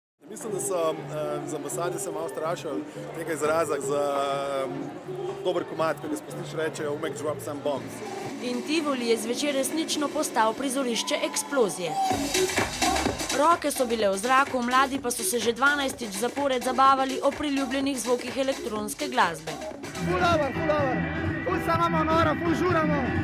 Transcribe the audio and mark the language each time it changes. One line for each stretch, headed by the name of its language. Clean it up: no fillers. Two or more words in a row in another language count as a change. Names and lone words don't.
Slovenian: Mislim, da so z ambasade se malo strašili tega izraza za dober komad, ki ga spustiš reče "Umek
English: drop some bombs".
Slovenian: In Tivoli je zvečer resnično postal prizorišče eksplozije. Roke so bile v zraku, mladi pa so se že 12. zapored zabavali o priljubljenih zvokih elektronske glasbe. Ful over, ful se imamo noro, ful žuramo.